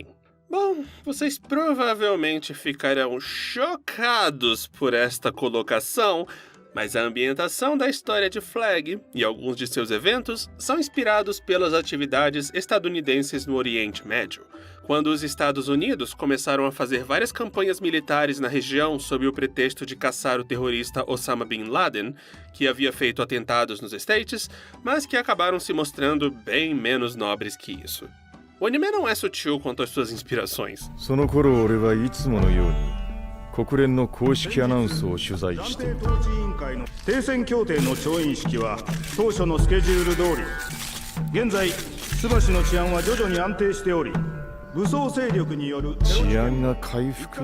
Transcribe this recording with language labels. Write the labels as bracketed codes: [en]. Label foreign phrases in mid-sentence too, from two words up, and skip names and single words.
[pt] Bom, vocês provavelmente ficarão chocados por esta colocação, mas a ambientação da história de Flag e alguns de seus eventos são inspirados pelas atividades estadunidenses no Oriente Médio, quando os Estados Unidos começaram a fazer várias campanhas militares na região sob o pretexto de caçar o terrorista Osama Bin Laden, que havia feito atentados nos States, mas que acabaram se mostrando bem menos nobres que isso. O anime não é sutil quanto às suas inspirações. [ja] 国連の公式アナウンスを取材していた。停戦協定の調印式は当初のスケジュール通り。現在、須橋の治安は徐々に安定しており、武装勢力による治安が回復？